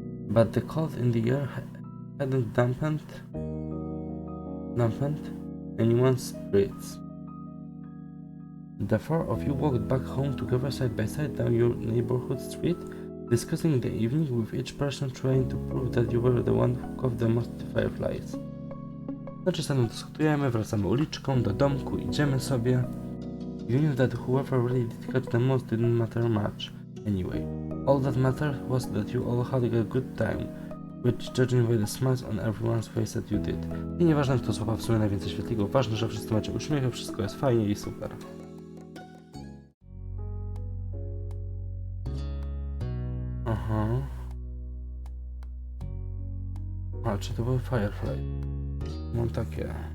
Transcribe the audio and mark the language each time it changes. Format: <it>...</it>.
<en>But the cold in the air hadn't dampened anyone's spirits. The four of you walked back home together side by side down your neighborhood street, discussing the evening with each person trying to prove that you were the one who caught the most fireflies.</en> <pl>Znaczy ze mną dyskutujemy, wracamy uliczką, do domku, idziemy sobie.</pl> <en>You knew that whoever really did catch the most didn't matter much. Anyway, all that mattered was that you all had a good time, which judging by the smiles on everyone's face that you did.</en> <pl>I nieważne kto złapał w sumie najwięcej świetlików, ważne, że wszyscy macie uśmiechy, wszystko jest fajnie i super. Aha. A, czy to były firefly? Mam takie.</pl>